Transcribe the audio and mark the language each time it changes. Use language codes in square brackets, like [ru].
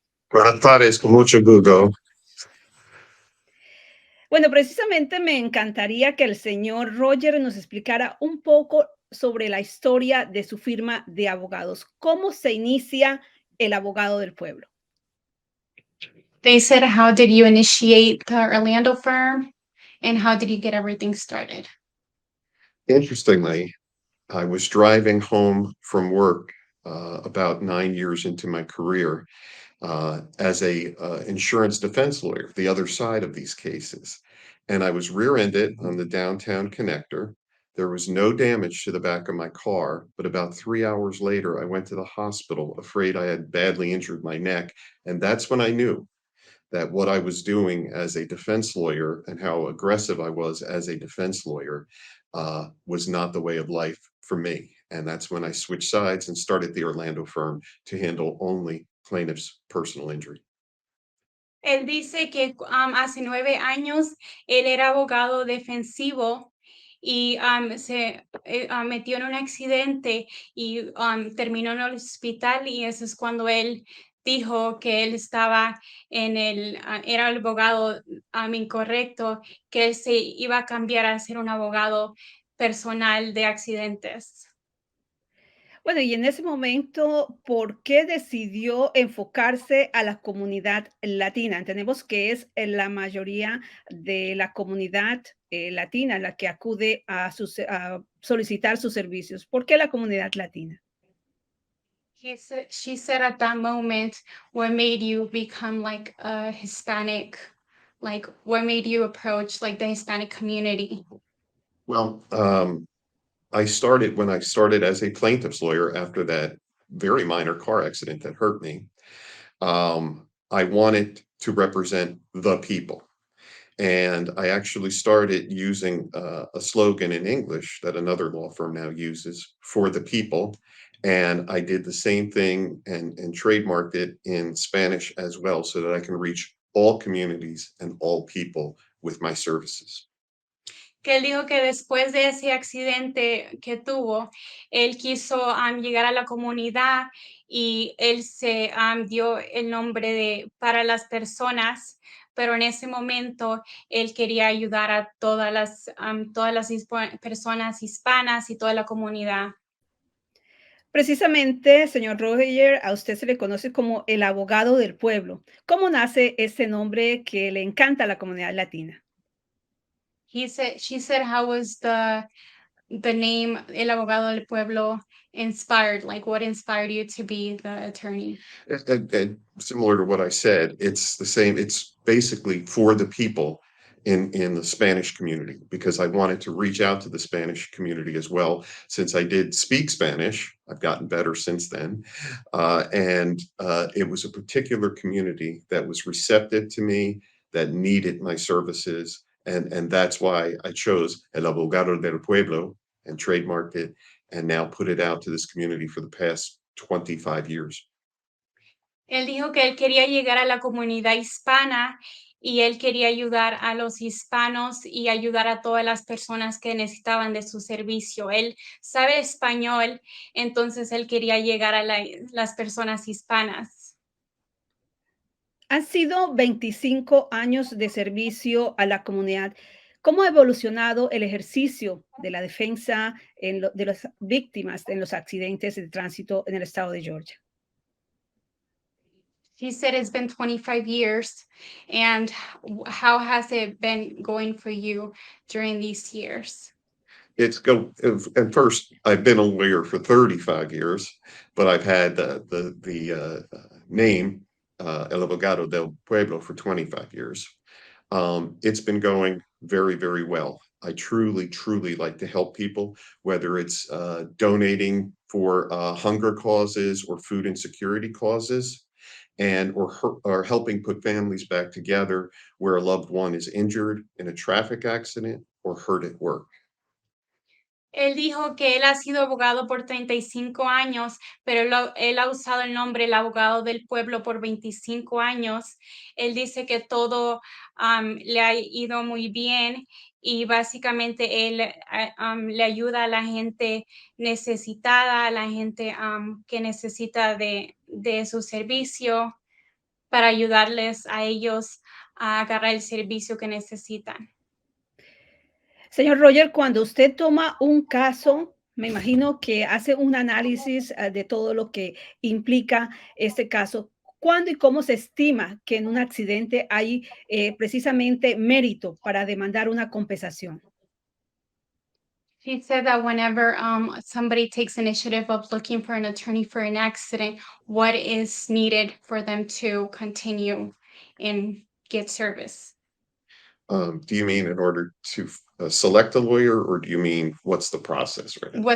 [es] Buenas tardes, con mucho gusto. Bueno, precisamente me encantaría que el señor Roger nos explicara un poco sobre la historia de su firma de abogados. ¿Cómo se inicia el Abogado del Pueblo? [en] They said, how did you initiate the Orlando firm and how did you get everything started? Interestingly, I was driving home from work about 9 years into my career as a insurance defense lawyer, the other side of these cases. And I was rear-ended on the downtown connector. There was no damage to the back of my car, but about 3 hours later, I went to the hospital, afraid I had badly injured my neck. And that's when I knew that what I was doing as a defense lawyer and how aggressive I was as a defense lawyer was not the way of life for me. And that's when I switched sides and started the Orlando firm to handle only plaintiff's personal injury. [es] Él dice que hace 9 años él era abogado defensivo y se metió en un accidente y terminó en el hospital y eso es cuando él dijo que él estaba era el abogado incorrecto, que él se iba a cambiar a ser un abogado personal de accidentes. Bueno, y en ese momento, ¿por qué decidió enfocarse a la comunidad latina? Entendemos que es la mayoría de la comunidad latina la que acude a solicitar sus servicios. ¿Por qué la comunidad latina? [en] She said at that moment, what made you become like a Hispanic? Like, what made you approach like the Hispanic community? Well, I started when I started as a plaintiff's lawyer after that very minor car accident that hurt me. I wanted to represent the people. And I actually started using a slogan in English that another law firm now uses, for the people. And I did the same thing and trademarked it in Spanish as well, so that I can reach all communities and all people with my services. [es] Que él dijo que después de ese accidente que tuvo, él quiso llegar a la comunidad y él se dio el nombre de para las personas, pero en ese momento él quería ayudar a todas las personas hispanas y toda la comunidad. Precisamente, señor Roger, a usted se le conoce como el abogado del pueblo. ¿Cómo nace ese nombre que le encanta a la comunidad latina? [en] She said, how was the name El Abogado del Pueblo inspired? Like, what inspired you to be the attorney? And similar to what I said, it's the same. It's basically for the people in the Spanish community, because I wanted to reach out to the Spanish community as well. Since I did speak Spanish, I've gotten better since then. And it was a particular community that was receptive to me, that needed my services. And that's why I chose El Abogado del Pueblo and trademarked it, and now put it out to this community for the past 25 years. [es] Él dijo que él quería llegar a la comunidad hispana y él quería ayudar a los hispanos y ayudar a todas las personas que necesitaban de su servicio. Él sabe español, entonces él quería llegar a las personas hispanas. Han sido 25 años de servicio a la comunidad. ¿Cómo ha evolucionado el ejercicio de la defensa de las víctimas en los accidentes de tránsito en el estado de Georgia? [en] He said it's been 25 years. And how has it been going for you during these years? At first, I've been a lawyer for 35 years, but I've had the name El Abogado del Pueblo for 25 years. It's been going very, very well. I truly, truly like to help people, whether it's donating for hunger causes or food insecurity causes. and or helping put families back together where a loved one is injured in a traffic accident or hurt at work. [es] Él dijo que él ha sido abogado por 35 años, pero él ha usado el nombre el abogado del pueblo por 25 años. Él dice que todo le ha ido muy bien y básicamente él le ayuda a la gente necesitada, a la gente que necesita de su servicio para ayudarles a ellos a agarrar el servicio que necesitan. Señor Roger, cuando usted toma un caso, me imagino que hace un análisis de todo lo que implica este caso. ¿Cuándo y cómo se estima que en un accidente hay precisamente mérito para demandar una compensación? [en] He said that whenever somebody takes initiative of looking for an attorney for an accident, what is needed for them to continue and get service? Do you mean in order to select a lawyer, or do you mean what's the process right now?